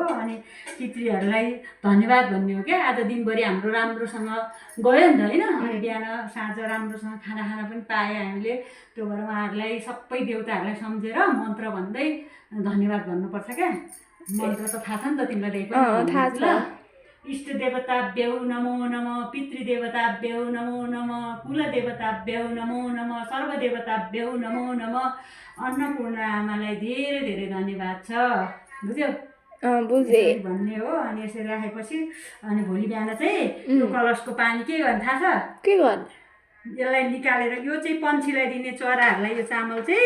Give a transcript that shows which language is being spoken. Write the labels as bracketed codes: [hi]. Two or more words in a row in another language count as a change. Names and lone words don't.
[ne] अनि पितृहरूलाई धन्यवाद भन्ने हो क्या। आज दिनभरि हाम्रो राम्रोसँग गयो नि त होइन। अनि बिहान साँझ राम्रोसँग खाना खान पनि पाएँ हामीले। त्यो भएर उहाँहरूलाई सबै देउताहरूलाई सम्झेर मन्त्र भन्दै धन्यवाद भन्नुपर्छ क्या। मन्त्र त थाहा छ नि त तिमीलाई? थाहा छ। [sa] इष्ट देवताभ्यो नमो नमः, पितृदेवताभ्यो नमो नमः, कुलदेवताभ्यो नमो नमः, सर्वदेवताभ्यो नमो नमः। [ne] अन्नपूर्ण आमालाई धेरै धेरै धन्यवाद छ। बुझ्यौ? बुझे भन्ने हो। अनि यसरी राखेपछि अनि भोलि बिहान चाहिँ यो कलशको पानी के गर्ने थाहा छ? के गर्ने? यसलाई निकालेर यो चाहिँ पन्छीलाई दिने, चराहरूलाई यो चामल चाहिँ।